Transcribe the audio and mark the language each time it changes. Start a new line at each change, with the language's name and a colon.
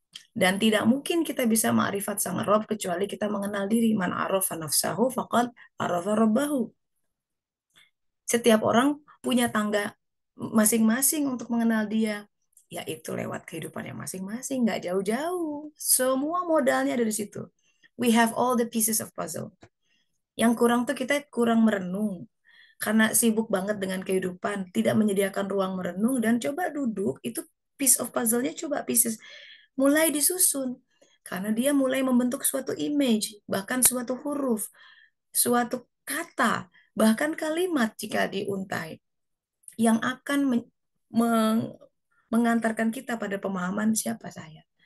Indonesian: Dan tidak mungkin kita bisa ma'rifat sang Rob kecuali kita mengenal diri.
Arabic: Man arafa nafsahu faqad arafa rabbahu.
Indonesian: Setiap orang punya tangga masing-masing untuk mengenal dia, yaitu lewat kehidupannya masing-masing, nggak jauh-jauh. Semua modalnya dari situ.
English: We have all the pieces of puzzle.
Indonesian: Yang kurang tuh kita kurang merenung. Karena sibuk banget dengan kehidupan, tidak menyediakan ruang merenung, dan coba duduk, itu
English: piece of puzzle-
Indonesian: nya coba pieces. Mulai disusun. Karena dia mulai membentuk suatu image, bahkan suatu huruf, suatu kata, bahkan kalimat jika diuntai yang akan mengantarkan kita pada pemahaman siapa saya.